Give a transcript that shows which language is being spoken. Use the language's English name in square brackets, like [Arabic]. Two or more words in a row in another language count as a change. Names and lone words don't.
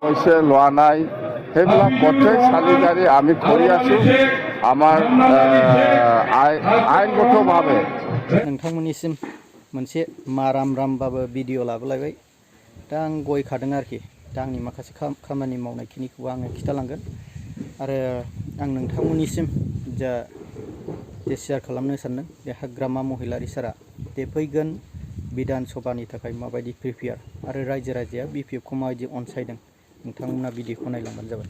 [Assamese] পইচা লোৱা নাই সেইবিলাক প্ৰত্যেক চালিজাৰি আমি কৰি আছোঁ আমাৰ আইনগতভাৱে। [Bodo] नोंथांमोननिसिम मोनसे माराम रामबाबो भिडिअ लाबोलायबाय। दा आं गय खादों आरोखि। दा आंनि माखासे खामानि मावनायखिनिखौ आङो खिथालांगोन आरो आं नोंथांमोननिसिम जे शेयार खालामनो सानदों बे हाग्रामा महिलारि सारा बे फैगोन बिधान सभानि थाखाय माबायदि प्रिपेयार आरो रायजो राजाया बिपिएफखौ माबायदि अनसायदों नोंथांमोना भिडिअखौ नायलांबानो जाबाय।